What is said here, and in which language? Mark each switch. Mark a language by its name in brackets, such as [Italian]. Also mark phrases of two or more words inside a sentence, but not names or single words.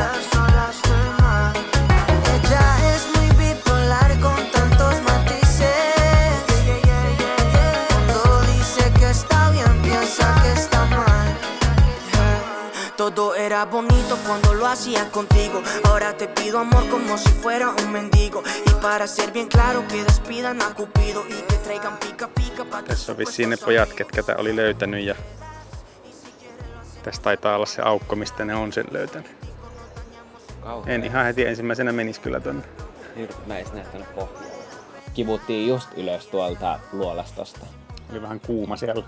[Spanish] Todo era bonito cuando lo hacía contigo. Ahora te pido amor como si fuera un mendigo. Y para ser bien claro que despidan a Cupido y que traigan pica pica pa' que... [Finnish] Tässä on vissiin ne pojat, ketkä tää oli löytänyt ja tässä taitaa olla se aukko, mistä ne on sen löytänyt. En ihan heti ensimmäisenä menis kyllä tonne. Mä edes näe tänne pohjaan. Kivuttiin just ylös tuolta luolastosta. Oli vähän kuuma siellä.